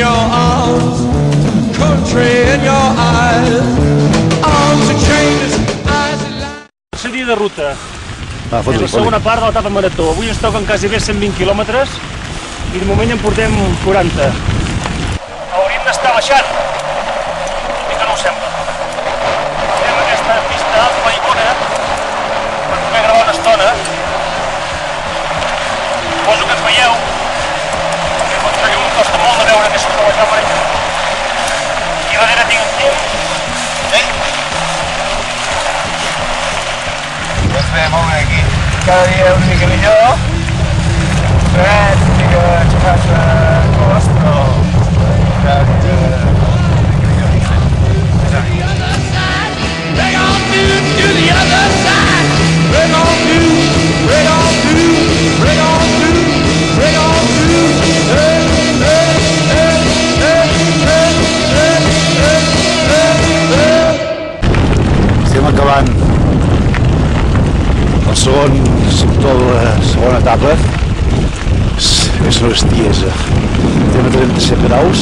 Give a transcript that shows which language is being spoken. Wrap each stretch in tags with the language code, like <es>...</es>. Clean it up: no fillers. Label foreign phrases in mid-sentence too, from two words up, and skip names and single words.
<en>arms, country in your eyes, arms are chained, eyes are light.</en> <ca>Seria de ruta. Va, És fot-li, la segona part de l'etapa marató. Avui ens toquen quasi bé 120 quilòmetres i de moment en portem 40. Hauríem d'estar baixant, i que no ho sembla. Tenim aquesta pista plaigona per poder gravar una estona. Suposo que ens veieu, perquè pot ser que em costa molt de veure que surt de la càmera. Aquí darrere tinc un Tim. Ja es veia molt bé aquí. Cada dia una mica millor. Fred, una mica aixafat de cos, però cada dia</ca> <en>Bring on through to the other side. Bring on through, bring on through, bring on through, bring on through. Hey, hey, hey, hey, hey, hey, hey, hey.</en> <ca>Estem acabant el segon sector de la segona etapa. És una bestiesa. Estem a 37 graus.</ca>